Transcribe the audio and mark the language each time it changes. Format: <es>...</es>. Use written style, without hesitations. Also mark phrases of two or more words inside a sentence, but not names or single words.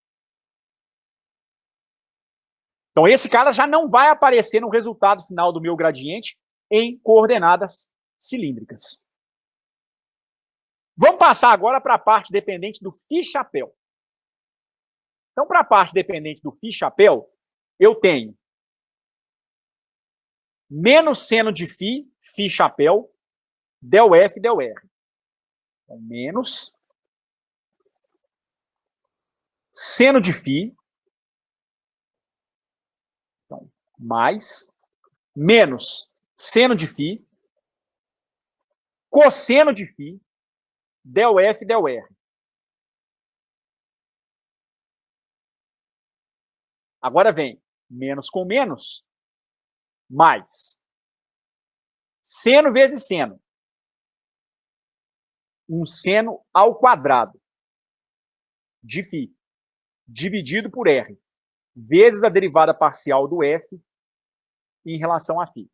<pt>Então, esse cara já não vai aparecer no resultado final do meu gradiente em coordenadas cilíndricas. Vamos passar agora para a parte dependente do φ chapéu. Então, para a parte dependente do φ chapéu, eu tenho menos seno de φ, φ chapéu, del F, del R. Então, menos seno de φ, então, mais, menos seno de φ, cosseno de φ, del F, del R. Agora vem menos com menos, mais. Seno vezes seno. Um seno ao quadrado de φ, dividido por R, vezes a derivada parcial do F em relação a φ.</pt>